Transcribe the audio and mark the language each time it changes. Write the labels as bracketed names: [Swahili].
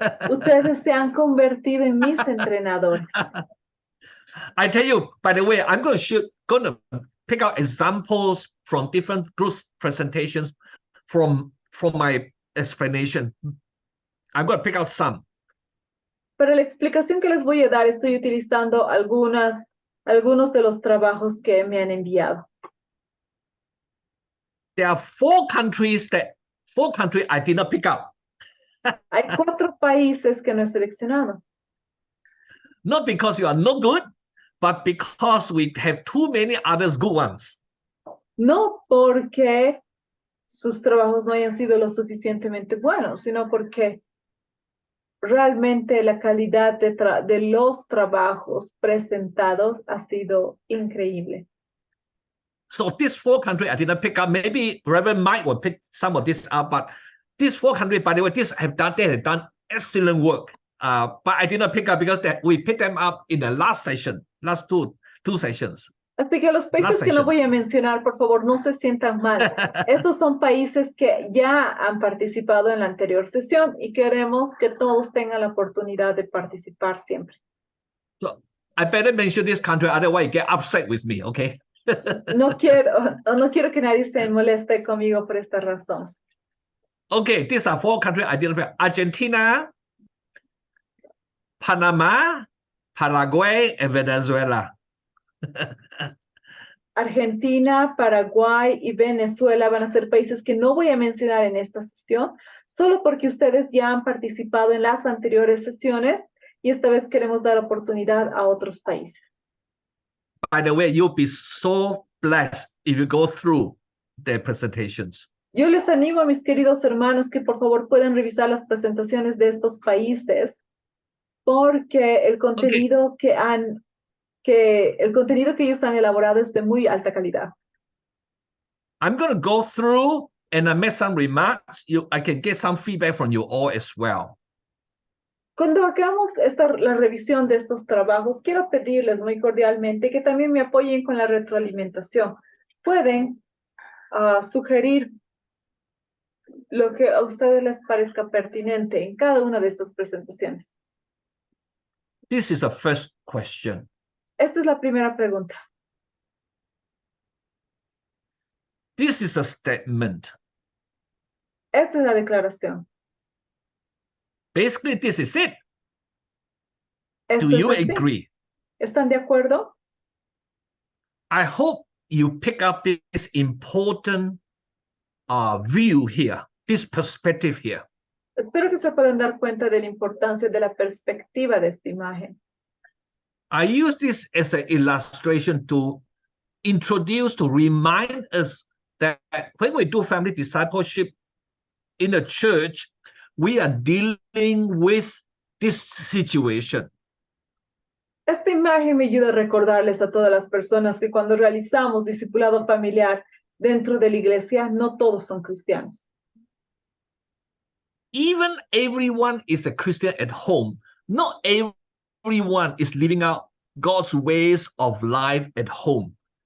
[Spanish] Ustedes se han convertido en mis entrenadores. [English] I tell you, by the way, I'm going to pick out examples from different groups presentations from my explanation. I'm going to pick out some. [Spanish] Para la explicación que les voy a dar, estoy utilizando algunos de los trabajos que me han enviado. [English] There are four countries I did not pick up. [Spanish] Hay 4 países que no he seleccionado. [English] Not because you are no good, but because we have too many others good ones. [Spanish] No porque sus trabajos no hayan sido lo suficientemente buenos, sino porque realmente la calidad de los trabajos presentados ha sido increíble. [English] So these four countries I didn't pick up. Maybe Reverend Mike will pick some of this up, but these four countries, by the way, they have done excellent work. But I did not pick up because we picked them up in the last session, last two sessions. [Spanish] Así que los países que no voy a mencionar, por favor, no se sientan mal. Estos son países que ya han participado en la anterior sesión y queremos que todos tengan la oportunidad de participar siempre. [English] So I better mention this country, otherwise you get upset with me, okay? [Spanish] No quiero que nadie se moleste conmigo por esta razón. [English] Okay, these are four countries I didn't pick up. Argentina, Panama, Paraguay, and Venezuela. [Spanish] Argentina, Paraguay y Venezuela van a ser países que no voy a mencionar en esta sesión, solo porque ustedes ya han participado en las anteriores sesiones y esta vez queremos dar oportunidad a otros países. [English] By the way, you'll be so blessed if you go through their presentations. [Spanish] Yo les animo a mis queridos hermanos que por favor puedan revisar las presentaciones de estos países porque el contenido que ellos han elaborado es de muy alta calidad. [English] I'm going to go through and I make some remarks. I can get some feedback from you all as well. [Spanish] Cuando hagamos la revisión de estos trabajos, quiero pedirles muy cordialmente que también me apoyen con la retroalimentación. Pueden sugerir lo que a ustedes les parezca pertinente en cada una de estas presentaciones. [English] This is the first question. [Spanish] Esta es la primera pregunta. [English] This is a statement. [Spanish] Esta es la declaración. [English] Basically, this is it. [Spanish] Esto [English] Do [Spanish] es [English] you [Spanish] así. [English] agree? [Spanish] ¿Están de acuerdo? [English] I hope you pick up this important view here, this perspective here. [Spanish] Espero que se puedan dar cuenta de la importancia de la perspectiva de esta imagen. [English] I use this as an illustration to remind us that when we do family discipleship in a church, we are dealing with this situation. [Spanish] Esta imagen me ayuda a recordarles a todas las personas que cuando realizamos discipulado familiar dentro de la iglesia, no todos son cristianos. [English] Even everyone is a Christian at home. Not everyone is living out God's ways of life at home.